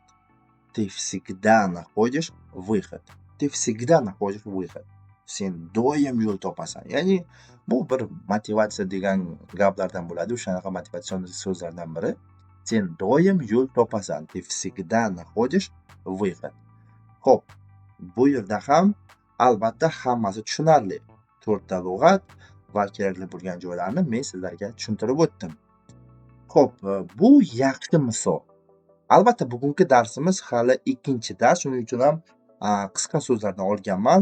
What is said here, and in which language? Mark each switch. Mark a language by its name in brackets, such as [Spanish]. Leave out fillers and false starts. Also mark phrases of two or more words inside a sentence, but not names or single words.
[Russian] Ты всегда находишь выход. Ты всегда находишь выход. [Uzbek] Sen doim yo'l topasan. Ya'ni bu bir motivatsiya degan gaplardan bo'ladi. O'shanaqa motivatsion so'zlardan biri. Sen doim yo'l topasan. [Russian] Ты всегда находишь выход. [Uzbek] Xo'p, bu yerda ham albatta hammasi tushunarli. 4 ta lug'at va kerakli bo'lgan joylarni men sizlarga tushuntirib o'tdim. Xo'p, bu yaxshi misol. Albatta bugungi darsimiz hali ikkinchi dars, shuning uchun ham qisqa so'zlardan olganman.